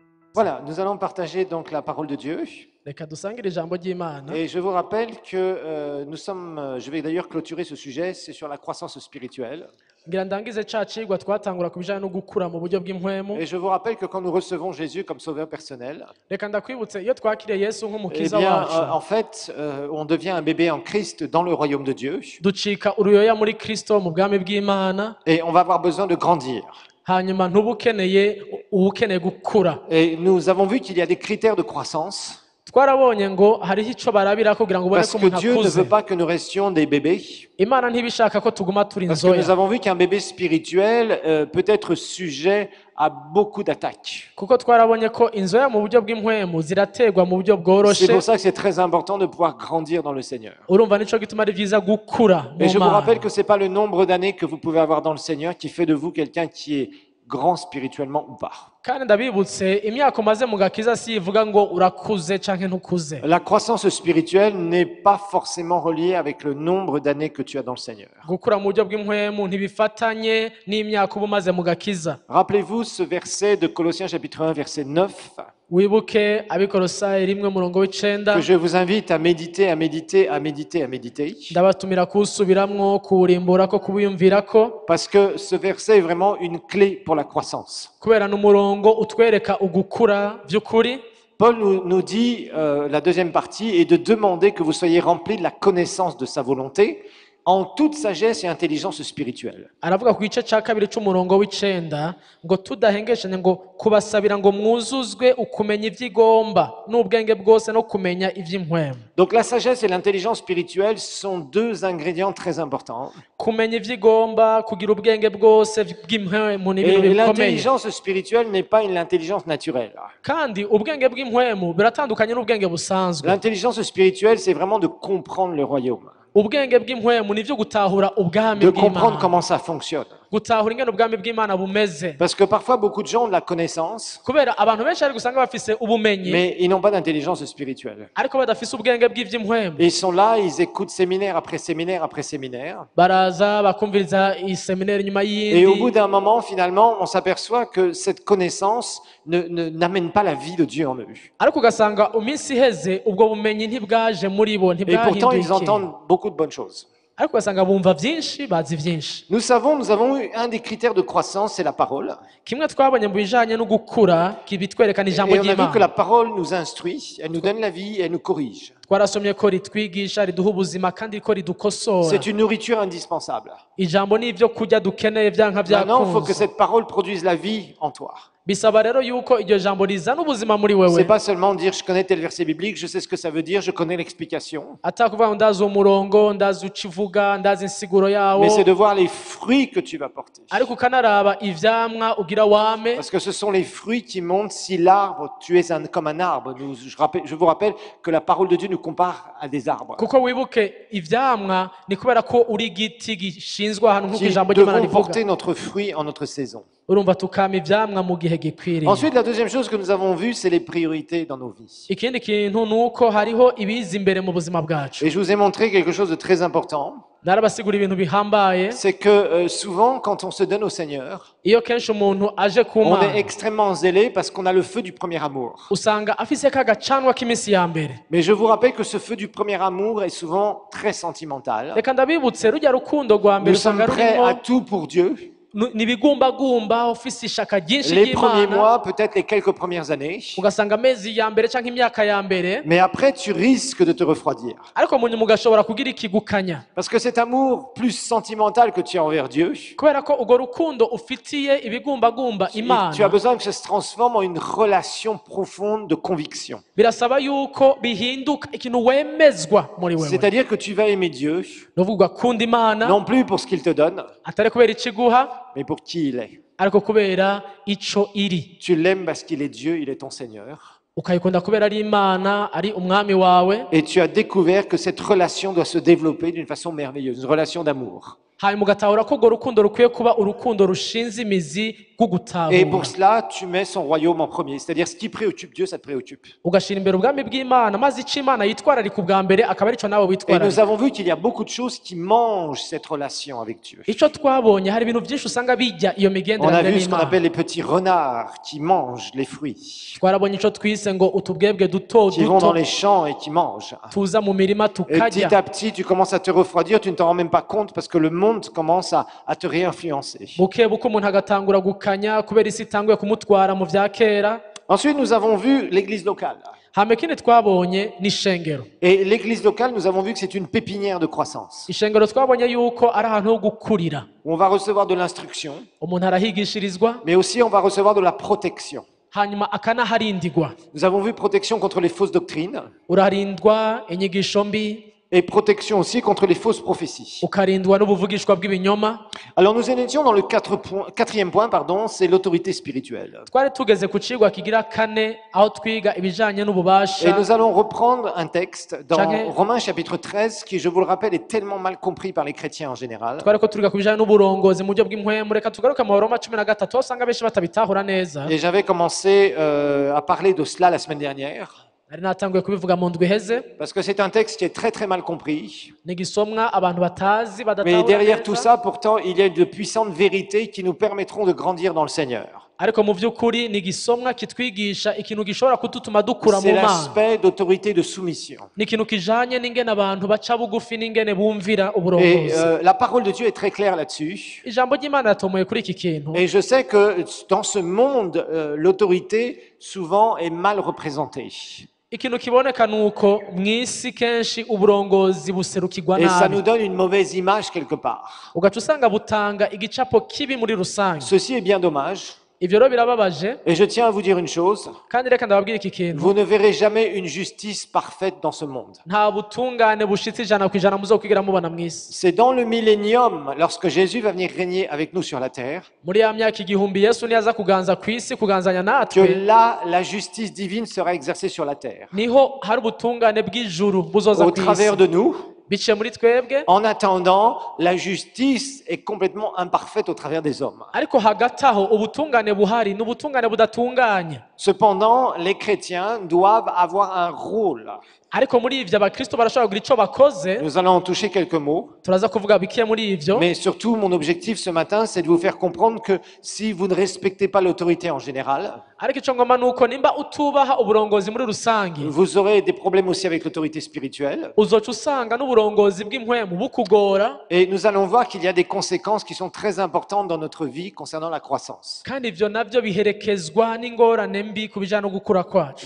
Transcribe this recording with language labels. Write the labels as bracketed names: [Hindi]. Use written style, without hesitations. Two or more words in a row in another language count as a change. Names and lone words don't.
[French] Voilà, nous allons partager donc la parole de Dieu. [Rundi] reka dusangire ijambo ry'Imana. [French] Et je vous rappelle que je vais d'ailleurs clôturer ce sujet, c'est sur la croissance spirituelle. [Rundi] ngira ndangize ca cigwa twatangura ku bijanye no gukura mu buryo bw'impwemu. [French] Et je vous rappelle que quand nous recevons Jésus comme sauveur personnel, [Rundi] Reka ndakwibutse iyo twakiriye Yesu eh nk'umukiza [French] bien, [Rundi] wacu [French] en fait, on devient un bébé en Christ dans le royaume de Dieu. [Rundi] ducika uruyoya muri Kristo mu bwami bw'Imana, [French] Et on va avoir besoin de grandir. [Rundi] hanyuma ntuba ukeneye gukura. [French] Et nous avons vu qu'il y a des critères de croissance. [Rundi] Twarabonye ngo hariho ico barabira kugira ngo ubone [French] Parce [Rundi] ko [French] que [Rundi] umuntu [French] Dieu ne [Rundi] akuze. [French] veut pas que nous restions des bébés. [Rundi] Imana ntibishaka ko tuguma turi [French] Parce que nous [Rundi] inzoya, [French] avons vu qu'un bébé spirituel peut être sujet à beaucoup d'attaques. [Rundi] kuko twarabonye ko inzoya mu buryo bw'impwemu zirategwa mu buryo [French] C'est [Rundi] bworoshe. [French] pour ça que c'est très important de pouvoir grandir dans le Seigneur. [Rundi] Urumva nico gituma ari vyiza gukura [French] Et [Rundi] mu [French] je vous rappelle [Rundi] Mana. [French] que ce n'est pas le nombre d'années que vous pouvez avoir dans le Seigneur qui fait de vous quelqu'un qui est grand spirituellement ou pas. [Rundi] Kandi ndabibutse imyaka umaze mu gakiza si ivuga ngo urakuze canke ntukuze. [French] La croissance spirituelle n'est pas forcément reliée avec le nombre d'années que tu as dans le Seigneur. [Rundi] Gukura mu buryo bw'impwemu ntibifatanye n'imyaka uba umaze mu gakiza. [French] Rappelez-vous ce verset de Colossiens chapitre 1 verset 9 [Rundi] Wibuke abikorosayi 1:9 [French] que je vous invite à méditer, à méditer, à méditer, à méditer. [Rundi] ndabatumira kuwusubiramwo kuwurimburako kuwiyumvirako [French] Parce que ce verset est vraiment une clé pour la croissance. [Rundi] kubera n'umurongo utwereka ugukura vy'ukuri. [French] Paul nous dit, la deuxième partie, est de demander que vous soyez remplis de la connaissance de sa volonté en toute sagesse et intelligence spirituelle. [Rundi] Aravuga ku gice ca kabiri c'umurongo w'icenda ngo tudahengeshanya ngo kubasabira ngo mwuzuzwe ukumenya ivy'igomba n'ubwenge bwose no kumenya ivy'impwemu. [French] Donc la sagesse et l'intelligence spirituelle sont deux ingrédients très importants. [Rundi] Kumenya ivy'igomba, kugira ubwenge bwose bw'impwemu ni ibintu [French] Et [Rundi] bikomeye. [French] l'intelligence spirituelle n'est pas une intelligence naturelle. [Rundi] Kandi ubwenge bw'impwemu biratandukanye n'ubwenge busanzwe. [French] L'intelligence spirituelle, c'est vraiment de comprendre le royaume, [Rundi] Ubwenge bw'impwemu nivyo gutahura ubwami [French] de comprendre [Rundi] bw'Imana, [French] comment ça fonctionne. [Rundi] gutahura ingene ubwami bw'Imana bumeze. [French] Parce que parfois, beaucoup de gens ont de la connaissance, [Rundi] Kubera abantu benshi ari gusanga bafise ubumenyi [French] mais ils n'ont pas d'intelligence spirituelle. [Rundi] ariko badafise ubwenge bw'ivy'impwemu. [French] Et ils sont là, ils écoutent séminaire après séminaire après séminaire. [Rundi] Baraza bakumviriza iseminari nyuma [French] Et au bout [Rundi] y'iyindi, [French] d'un moment, finalement, on s'aperçoit que cette connaissance n'amène pas la vie de Dieu en eux. [Rundi] ariko ugasanga iminsi iheze ubwo bumenyi ntibwaje muri bo, [French] Et pourtant, ils [Rundi] ntibwahindukiye. [French] entendent beaucoup de bonnes choses. [Rundi] Ariko ugasanga bumva vyinshi bazi vyinshi. [French] Nous avons eu un des critères de croissance, c'est la parole. [Rundi] Kimwe twabonye mu bijanye no gukura kibitwerekana [French] Et [Rundi] ijambo [French] on a vu que [Rundi] ry'Imana. [French] la parole nous instruit, elle nous donne la vie et elle nous corrige. [Rundi] Twarasomye ko ritwigisha, riduha ubuzima kandi ko ridukosora. [French] C'est une nourriture indispensable. [Rundi] Ijambo ni ivyo kurya dukeneye vyanka [French] Maintenant, il faut que [Rundi] vyakunze. [French] cette parole produise la vie en toi. [Rundi] Bisaba rero yuko iryo jambo rizana ubuzima muri [French] C'est [Rundi] wewe, [French] pas seulement dire je connais tel verset biblique, je sais ce que ça veut dire, je connais l'explication. [Rundi] atakuvuga ngo ndazi umurongo, ndazi ucivuga, ndazi insiguro yawo, [French] Mais c'est de voir les fruits que tu vas porter. [Rundi] ariko ukanaraba ivyamwa ugira wame. [French] Parce que ce sont les fruits qui montrent si l'arbre, tu es comme un arbre. Je vous rappelle que la parole de Dieu nous compare à des arbres [Rundi] Kuko wibuke ivyamwa ni kubera ko uri igiti gishinzwe ahantu nk'uko [French] qui [Rundi] ijambo ry'Imana [French] devront [Rundi] rivuga. [French] porter notre fruit en notre saison. [Rundi] Urumva tukama ivyamwa mu gihe gikwiriye. [French] Ensuite, la deuxième chose que nous avons vue, c'est les priorités dans nos vies. [Rundi] Ikindi kintu nuko hariho ibiza imbere mu buzima bwacu. [French] Et je vous ai montré quelque chose de très important. [Rundi] Narabasigura ibintu bihambaye. [French] C'est que souvent, quand on se donne au Seigneur, [Rundi] Iyo kenshi umuntu aje ku [French] on est [Rundi] Mana [French] extrêmement zélé parce qu'on a le feu du premier amour. [Rundi] usanga afise ka gacanwa k'iminsi ya mbere. [French] Mais je vous rappelle que ce feu du premier amour est souvent très sentimental. [Rundi] Reka ndabibutse rujya rukundo rwa mbere [French] Nous sommes [Rundi] usanga [French] prêts à [Rundi] rurimo [French] tout pour Dieu. [Rundi] nibigumbagumba ufise ishaka ryinshi [French] Les premiers [Rundi] ry'Imana, [French] mois, peut-être les quelques premières années. [Rundi] ugasanga amezi ya mbere canke imyaka ya mbere, [French] Mais après, tu risques de te refroidir. [Rundi] ariko mu nyuma ugashobora kugira ikigukanya [French] Parce que cet amour plus sentimental que tu as envers Dieu, [Rundi] kubera ko urwo rukundo ufitiye ibigumbagumba [French] tu as [Rundi] Imana [French] besoin que ça se transforme en une relation profonde de conviction. [Rundi] birasaba yuko bihinduka ikintu wemezwa muri wewe. [French] C'est-à-dire que tu vas aimer Dieu, [Rundi] Nuvuga kunda Imana [French] non plus pour ce qu'il te donne, [Rundi] atari kubera ikiguha [French] mais pour qui il est. [Rundi] ariko kubera ico iri. [French] Tu l'aimes parce qu'il est Dieu, il est ton Seigneur. [Rundi] Ukayikunda kubera ari Imana, ari umwami wawe, [French] Et tu as découvert que cette relation doit se développer d'une façon merveilleuse, une relation d'amour. [Rundi] hanyuma ugatahura ko urwo rukundo rukwiye kuba urukundo rushinze imizi [French] Et [Rundi] gutahura [French] pour cela, tu mets son royaume en premier. C'est-à-dire, ce qui préoccupe Dieu, ça te préoccupe. [Rundi] ugashyira imbere ubwami bw'imana maze icyo imana yitwararika ubwa mbere akaba aricyo nawe [French] Et nous [Rundi] witwararika. [French] avons vu qu'il y a beaucoup de choses qui mangent cette relation avec Dieu. [Rundi] icyo twabonye hari ibintu byinshi usanga bijya iyo [French] On a [Rundi] migenderanire [French] vu ce qu'on [Rundi] n'imana. [French] appelle les petits renards qui mangent les fruits, [Rundi] twarabonye icyo twise ngo utubwebwe duto [French] qui vont dans [Rundi] duto [French] les champs et qui mangent. [Rundi] tuza mu mirima [French] Et [Rundi] tukarya, [French] petit à petit, tu commences à te refroidir, tu ne t'en rends même pas compte parce que le monde commence à te réinfluencer. [Rundi] buke buke umuntu agatangura gukanya kubera isi itanguye kumutwara mu bya kera. [French] Ensuite, nous avons vu l'église locale. [Rundi] hame ikindi twabonye ni ishengero. [French] Et l'église locale, nous avons vu que c'est une pépinière de croissance, [Rundi] ishengero twabonye yuko ari ahantu ho gukurira, [French] où on va recevoir de l'instruction, [Rundi] umuntu arahigishirizwa [French] mais aussi on va recevoir de la protection. [Rundi] hanyuma akanaharindirwa. [French] Nous avons vu protection contre les fausses doctrines [Rundi] uraharindwa inyigisho mbi, [French] et protection aussi contre les fausses prophéties. [Rundi] ukarindwa n'ubuvugishwa bw'ibinyoma. [French] Alors nous en étions dans le quatrième point, c'est l'autorité spirituelle. [Rundi] twari tugeze ku cigwa kigira kane aho twiga ibijanye [French] Et [Rundi] n'ububasha. [French] nous allons reprendre un texte dans Chacun- Romains chapitre 13 qui, je vous le rappelle, est tellement mal compris par les chrétiens en général. [Rundi] twari ko turiga ku bijanye n'uburongozi mu buryo bw'impwemu. Reka tugaruke mu Baroma 13 aho usanga benshi batabitahura neza. [French] Et j'avais commencé à parler de cela la semaine dernière, [Rundi] nari natanguye kubivuga mu ndwi iheze. [French] parce que c'est un texte qui est très très mal compris. [Rundi] ni igisomwa abantu batazi [French] Mais [Rundi] badatahura [French] derrière tout [Rundi] neza, [French] ça, pourtant, il y a de puissantes vérités qui nous permettront de grandir dans le Seigneur. [Rundi] ariko mu by'ukuri ni igisomwa kitwigisha ikintu gishobora kudutuma dukura mu [French] C'est [Rundi] mana. [French] l'aspect d'autorité de soumission. [Rundi] ni ikintu kijanye n'ingene abantu baca bugufi n'ingene bumvira [French] Et [Rundi] uburongozi. [French] la parole de Dieu est très claire là-dessus. [Rundi] ijambo ry'imana ratomoye kuri iki kintu. [French] Et je sais que dans ce monde, l'autorité souvent est mal représentée. [Rundi] ikintu kiboneka ni uko mu isi kenshi uburongozi buserukirwa [French] Et ça [Rundi] nabi, [French] nous donne une mauvaise image quelque part. [Rundi] ugaca usanga butanga igicapo kibi muri rusange. [French] Ceci est bien dommage. [Rundi] ivyo rero birababaje, [French] Et je tiens à vous dire une chose, [Rundi] kandi reka ndababwira iki kintu: [French] vous ne verrez jamais une justice parfaite dans ce monde. [Rundi] nta butungane bushitse 100% muzokwigira mubona mu isi. [French] C'est dans le millénium, lorsque Jésus va venir régner avec nous sur la terre, [Rundi] muri ya myaka igihumbi Yesu niyaza kuganza ku isi, kuganzanya [French] que [Rundi] natwe, [French] là, la justice divine sera exercée sur la terre. [Rundi] niho hari ubutungane bw'ijuru buzoza [French] Au [Rundi] ku [French] travers [Rundi] isi [French] de nous, [Rundi] biciye muri twebwe. [French] en attendant, la justice est complètement imparfaite au travers des hommes. [Rundi] ariko hagati aho ubutungane buhari ni ubutungane budatunganye. [French] Cependant, les chrétiens doivent avoir un rôle. [Rundi] ariko muri ivyo abakristo barashobora kugira ico bakoze. [French] Nous allons en toucher quelques mots. [Rundi] turaza kuvuga bike muri ivyo. [French] Mais surtout, mon objectif ce matin, c'est de vous faire comprendre que si vous ne respectez pas l'autorité en général, [Rundi] ariko ico ngoma ni uko nimba utubaha uburongozi muri rusange, [French] vous aurez des problèmes aussi avec l'autorité spirituelle. [Rundi] uzoca usanga n'uburongozi bw'impwemu bukugora. [French] Et nous allons voir qu'il y a des conséquences qui sont très importantes dans notre vie concernant la croissance. [Rundi] kandi ivyo navyo biherekezwa n'ingorane mbi ku bijanye no gukura kwacu.